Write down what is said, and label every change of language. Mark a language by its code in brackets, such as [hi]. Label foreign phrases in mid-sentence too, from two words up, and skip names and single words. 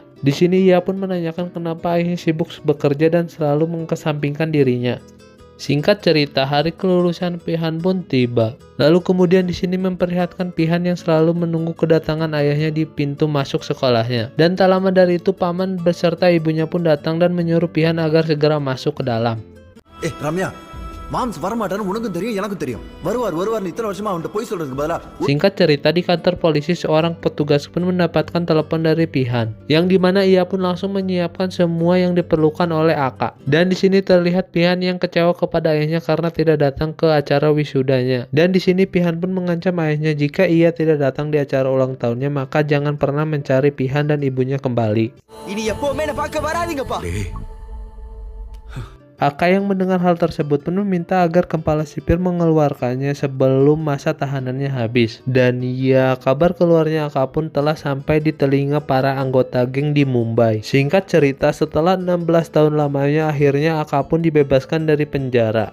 [id] Di sini ia pun menanyakan kenapa ayahnya sibuk bekerja dan selalu mengesampingkan dirinya. Singkat cerita, hari kelulusan Pihan pun tiba. Lalu kemudian di sini memperlihatkan Pihan yang selalu menunggu kedatangan ayahnya di pintu masuk sekolahnya. Dan tak lama dari itu paman beserta ibunya pun datang dan menyuruh Pihan agar segera masuk ke dalam. [ta] Ramya, Mams வரமாட்டான்னு உனக்கும் தெரியும் எனக்கும் தெரியும். வருவார் இத்தனை வருஷமா அவன்கிட்ட போய் சொல்றதுக்கு பதிலா. [id] Singkat cerita, di kantor polisi seorang petugas pun mendapatkan telepon dari Pihan, yang dimana ia pun langsung menyiapkan semua yang diperlukan oleh Aka. Dan di sini terlihat Pihan yang kecewa kepada ayahnya karena tidak datang ke acara wisudanya. Dan di sini Pihan pun mengancam ayahnya jika ia tidak datang di acara ulang tahunnya maka jangan pernah mencari Pihan dan ibunya kembali. [ta] Ini எப்பவுமே என்ன பார்க்க வராதீங்கப்பா. [id] Aka yang mendengar hal tersebut pun meminta agar kepala sipir mengeluarkannya sebelum masa tahanannya habis. Dan ya, kabar keluarnya Aka pun telah sampai di telinga para anggota geng di Mumbai. Singkat cerita, setelah 16 tahun lamanya akhirnya Aka pun dibebaskan dari penjara.